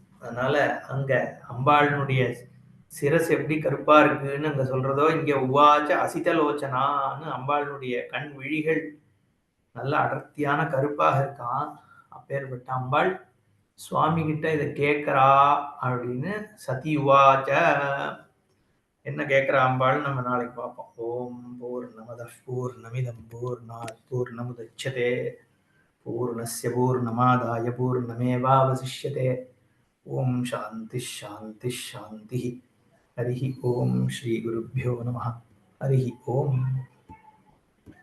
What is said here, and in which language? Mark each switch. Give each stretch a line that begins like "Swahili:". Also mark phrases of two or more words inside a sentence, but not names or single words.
Tamil: அதனால அங்க அம்பாளினுடைய சிரஸ் எப்படி கருப்பா இருக்குன்னு அங்க சொல்றதோ, இங்க உவாச்ச அசிதலோச்சனான்னு அம்பாளுடைய கண் விழிகள் நல்ல அடர்த்தியான கருப்பாக இருக்கான். அப்பேற்பட்ட அம்பாள் சுவாமி கிட்ட இதை கேட்கிறா அப்படின்னு
Sanskrit: सती उवाच.
Tamil: என்ன கேட்கிற அம்பாள் நம்ம நாளைக்கு பார்ப்போம்.
Sanskrit: ओं पूर्णमदः पूर्णमिदं पूर्णात् पूर्णमुदच्यते पूर्णस्य पूर्णमादाय पूर्णमेवावशिष्यते. ओं शान्ति शान्ति शान्ति. हरिः ओम श्री गुरुभ्यो नमः. हरिः ओम.